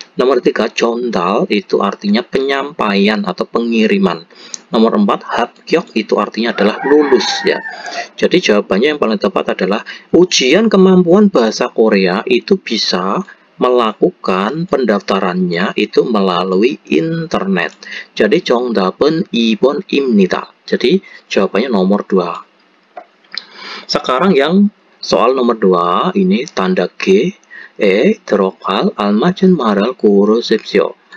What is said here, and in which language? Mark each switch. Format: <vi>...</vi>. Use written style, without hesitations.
<id>Nomor 3, 전달 itu artinya penyampaian atau pengiriman. Nomor 4, 합격 itu artinya adalah lulus ya. Jadi jawabannya yang paling tepat adalah ujian kemampuan bahasa Korea itu bisa melakukan pendaftarannya itu melalui internet.</id> <ko>Jadi 정답은 2번입니다.</ko> <id>Jadi jawabannya nomor 2. Sekarang yang soal nomor 2 ini tanda G.</id> <ko>들어갈 알맞은 말을 고르십시오.</ko>